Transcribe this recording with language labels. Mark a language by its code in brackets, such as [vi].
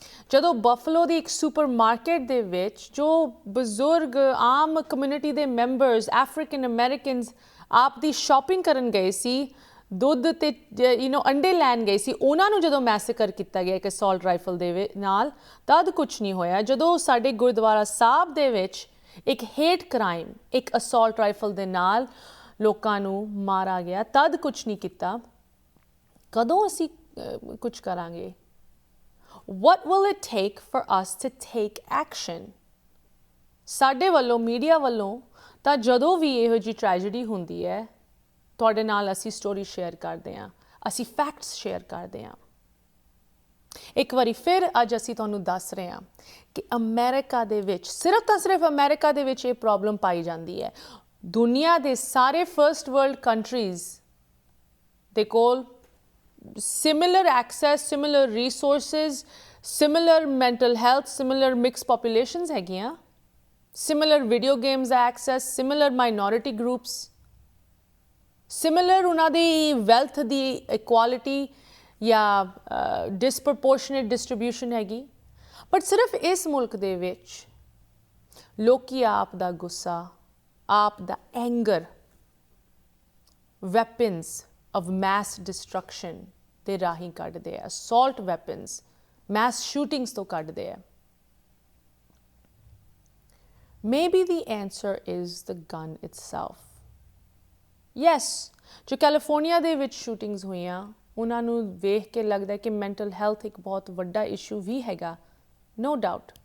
[pa] ਜਦੋਂ ਬਫਲੋ ਦੀ ਇੱਕ ਸੁਪਰਮਾਰਕੀਟ ਦੇ ਵਿੱਚ ਜੋ ਬਜ਼ੁਰਗ ਆਮ ਕਮਿਊਨਿਟੀ ਦੇ ਮੈਂਬਰਸ, ਅਫਰੀਕਨ ਅਮਰੀਕਨਸ ਆਪ ਦੀ ਸ਼ਾਪਿੰਗ ਕਰਨ ਗਏ ਸੀ, ਦੁੱਧ ਤੇ ਅੰਡੇ ਲੈਣ ਗਏ ਸੀ, ਉਹਨਾਂ ਨੂੰ ਜਦੋਂ ਮੈਸੇਕਰ ਕੀਤਾ ਗਿਆ ਇੱਕ ਅਸੌਲਟ ਰਾਈਫਲ ਦੇ ਨਾਲ, ਤਦ ਕੁਛ ਨਹੀਂ ਹੋਇਆ। ਜਦੋਂ ਸਾਡੇ ਗੁਰਦੁਆਰਾ ਸਾਹਿਬ ਦੇ ਵਿੱਚ ਇੱਕ ਹੇਟ ਕ੍ਰਾਈਮ, ਇੱਕ ਅਸੌਲਟ ਰਾਈਫਲ ਦੇ ਨਾਲ ਲੋਕਾਂ ਨੂੰ ਮਾਰਾ ਗਿਆ, ਤਦ ਕੁਛ ਨਹੀਂ ਕੀਤਾ। ਕਦੋਂ ਅਸੀਂ ਕੁਛ ਕਰਾਂਗੇ? [en] What will it take for us to take action? [pa] ਸਾਡੇ ਵੱਲੋਂ, ਮੀਡੀਆ ਵੱਲੋਂ ਤਾਂ ਜਦੋਂ ਵੀ ਇਹੋ ਜਿਹੀ ਟ੍ਰੈਜਡੀ ਹੁੰਦੀ ਹੈ, ਤੁਹਾਡੇ ਨਾਲ ਅਸੀਂ ਸਟੋਰੀ ਸ਼ੇਅਰ ਕਰਦੇ ਹਾਂ, ਅਸੀਂ ਫੈਕਟਸ ਸ਼ੇਅਰ ਕਰਦੇ ਹਾਂ। ਇੱਕ ਵਾਰੀ ਫਿਰ ਅੱਜ ਅਸੀਂ ਤੁਹਾਨੂੰ ਦੱਸ ਰਹੇ ਹਾਂ ਕਿ ਅਮਰੀਕਾ ਦੇ ਵਿੱਚ, ਸਿਰਫ ਤਾਂ ਸਿਰਫ ਅਮਰੀਕਾ ਦੇ ਵਿੱਚ ਇਹ ਪ੍ਰੋਬਲਮ ਪਾਈ ਜਾਂਦੀ ਹੈ। ਦੁਨੀਆ ਦੇ ਸਾਰੇ [en] first world countries [pa] ਦੇ ਕੋਲ [en] similar access, similar resources, similar mental health, similar mixed populations [pa] ਹੈਗੀਆਂ, [en] similar video games access, similar minority groups, similar [pa] ਉਹਨਾਂ ਦੀ [en] wealth ਦੀ equality [pa] ਜਾਂ [en] disproportionate distribution [pa] ਹੈਗੀ। ਬਟ ਸਿਰਫ ਇਸ ਮੁਲਕ ਦੇ ਵਿੱਚ ਲੋਕੀ ਆਪ ਦਾ ਗੁੱਸਾ, ਆਪ ਦਾ anger [en] weapons of mass destruction [pa] ਦੇ ਰਾਹੀਂ ਕੱਢਦੇ ਆ, [en] assault weapons, mass shootings [pa] ਤੋਂ ਕੱਢਦੇ ਆ। [en] Maybe the answer is the gun itself. [pa] Yes, ਜੋ ਕੈਲੀਫੋਰਨੀਆ ਦੇ ਵਿੱਚ ਸ਼ੂਟਿੰਗਸ ਹੋਈਆਂ, ਉਹਨਾਂ ਨੂੰ ਵੇਖ ਕੇ ਲੱਗਦਾ ਕਿ ਮੈਂਟਲ ਹੈਲਥ ਇੱਕ ਬਹੁਤ ਵੱਡਾ ਇਸ਼ੂ ਵੀ ਹੈਗਾ, [en] no doubt।